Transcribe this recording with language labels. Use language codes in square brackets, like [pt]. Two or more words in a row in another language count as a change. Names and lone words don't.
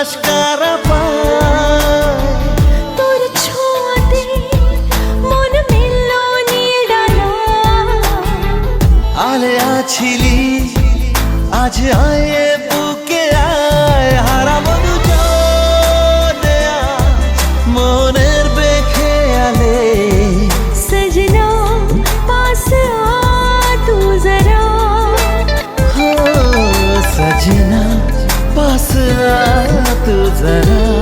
[hi] किनारा पाए [bn] তোর ছোঁয়াতে মন মিলল নীল ডানা আলে আছিলি আজ আয়ে বুকে আয় হারাবো দুজনে আজ মনের বেখেয়ালে [hi] सजना पास आ तू जरा हो सजना पास आ तू जरा